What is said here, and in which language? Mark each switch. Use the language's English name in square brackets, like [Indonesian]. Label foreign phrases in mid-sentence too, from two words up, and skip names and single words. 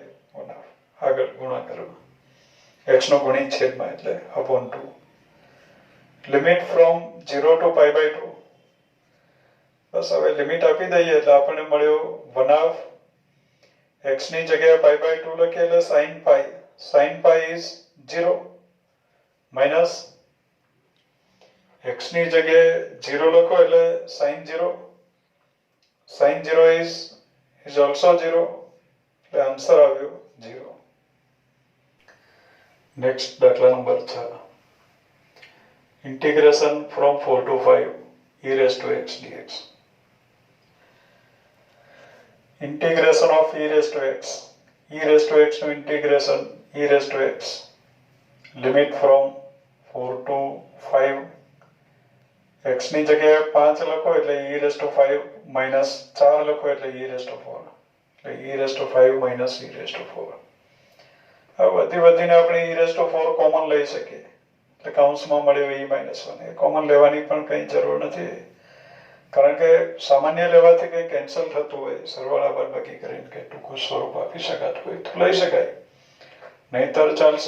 [Gujarati] 1/2 આગળ ગુણાકારમાં x નો ગુણિત છેદમાં એટલે upon 2 [English] limit from 0 to π/2 [Gujarati] બસ હવે લિમિટ આપી દઈએ એટલે આપણને મળ્યો 1/2 x ની જગ્યાએ π/2 લખીએ એટલે [English] sin π is 0 minus [Gujarati] x ની જગ્યાએ 0 લખો એટલે [English] sin 0 is also 0 [Gujarati] એટલે આન્સર આવ્યો 0. [English] નેક્સ્ટ દાખલા number 6 integration from 4 to 5 e raised to x dx. Integration of e raised to x નું integration e raised to x limit from 4 to 5 x [Gujarati] ની જગ્યાએ 5 લખો એટલે [English] e raised to 5 minus 4 [Gujarati] લખો એટલે [English] e raised to 4 એટલે e raised to 5 minus e raised to 4 [Gujarati] હવે વધીને આપણે [English] e⁻⁴ કોમન [Gujarati] લઈ શકીએ, એટલે કૌંસમાં મળ્યો [English] e-1. [Gujarati] એ કોમન લેવાની પણ કંઈ જરૂર નથી, કારણ કે સામાન્ય લેવાથી કંઈ કેન્સલ થતું હોય, સરવાળા બાદબાકી કરીને કે ટૂંકું સ્વરૂપ આપી શકાતું હોય તો લઈ શકાય, નહીંતર ચાલશે.